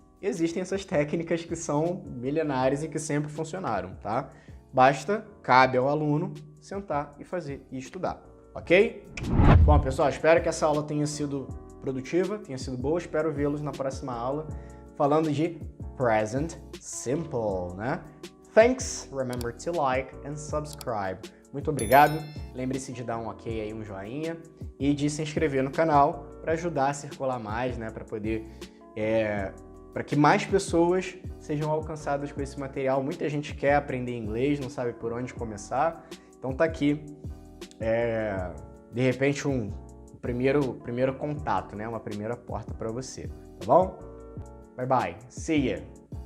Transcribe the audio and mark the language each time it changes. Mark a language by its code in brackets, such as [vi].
[pt] Existem essas técnicas que são milenares e que sempre funcionaram, tá? Cabe ao aluno sentar e fazer e estudar, ok? Bom, pessoal, espero que essa aula tenha sido produtiva, tenha sido boa. Espero vê-los na próxima aula falando de Present Simple, né? [en] Thanks, remember to like and subscribe. [pt] Muito obrigado. Lembre-se de dar um ok aí, um joinha e de se inscrever no canal para ajudar a circular mais, né? Para poder para que mais pessoas sejam alcançadas com esse material. Muita gente quer aprender inglês, não sabe por onde começar. Então tá aqui, de repente, um primeiro contato, né? Uma primeira porta para você, tá bom? [en] Bye bye, see ya!